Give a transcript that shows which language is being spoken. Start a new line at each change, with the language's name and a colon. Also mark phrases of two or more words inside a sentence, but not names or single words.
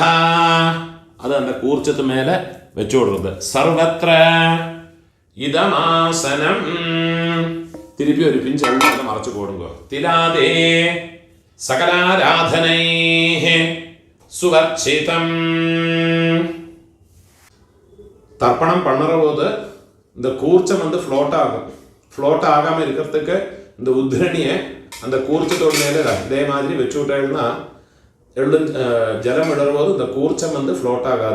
Malayalam: അത് அந்த കൂർച്ചത്ത് മേലെ വെച്ചു കൊടുക്കുന്നത്.
Sanskrit: സർവത്ര ഇദമാസനം.
Malayalam: തിരുപ്പി ഒരു പിഞ്ച് എണ്ണ മറച്ചു കൊടുക്കുക.
Sanskrit: തിലാദേ സകലാരാധനൈഃ സുവർച്ചിതം.
Tamil: தர்ப்பணம் பண்ணுற போது இந்த கூர்ச்சம் வந்து ஃப்ளோட் ஆகும். ஃப்ளோட் ஆகாமல் இருக்கிறதுக்கு இந்த உத்ரணியை அந்த கூர்ச்சத்தோட மேலே இதே மாதிரி வச்சு விட்டேன்னா ஜலம் விடும்போது இந்த கூர்ச்சம் வந்து ஃப்ளோட் ஆகாது.